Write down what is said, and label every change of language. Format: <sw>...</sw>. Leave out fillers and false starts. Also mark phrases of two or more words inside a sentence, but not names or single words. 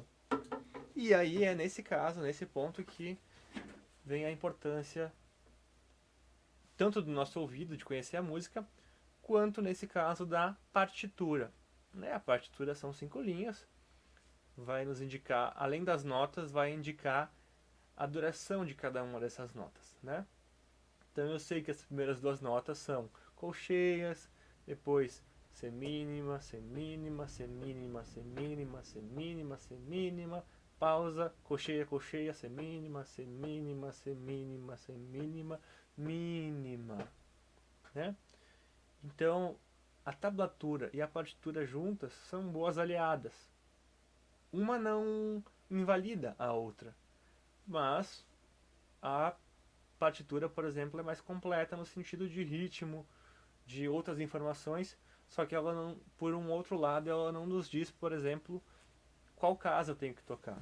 <pt>E aí é nesse caso, nesse ponto, que vem a importância tanto do nosso ouvido de conhecer a música, quanto nesse caso da partitura. Né? A partitura são 5 linhas, vai nos indicar, além das notas, vai indicar a duração de cada uma dessas notas. Né? Então eu sei que as primeiras 2 notas são colcheias, depois semínima, semínima, semínima, semínima, semínima, semínima, pausa, colcheia, colcheia, semínima, semínima, semínima, semínima, mínima, né? Então, a tablatura e a partitura juntas são boas aliadas. Uma não invalida a outra, mas a partitura, por exemplo, é mais completa no sentido de ritmo, de outras informações, só que ela não, por um outro lado, ela não nos diz, por exemplo, qual casa eu tenho que tocar.</pt>